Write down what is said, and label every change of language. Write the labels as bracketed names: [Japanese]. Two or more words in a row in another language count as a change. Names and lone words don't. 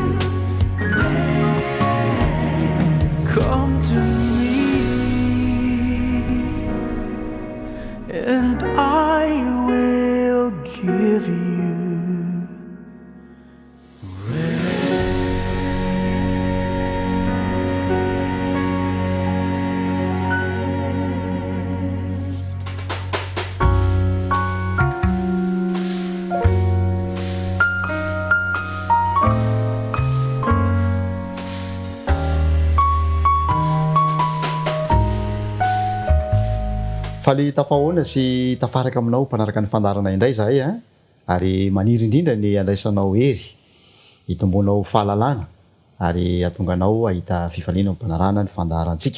[English] Come to me, and I will give you rest. [Malagasy] faly tafahoana sy tafaraka aminao mpanaraka ny fandarana indray zahay a, ary maniry indrindra ny andraisanao hery hitombonao fahalalana ary atonganao ahita fifaliana mpanarana ny fandarantsika.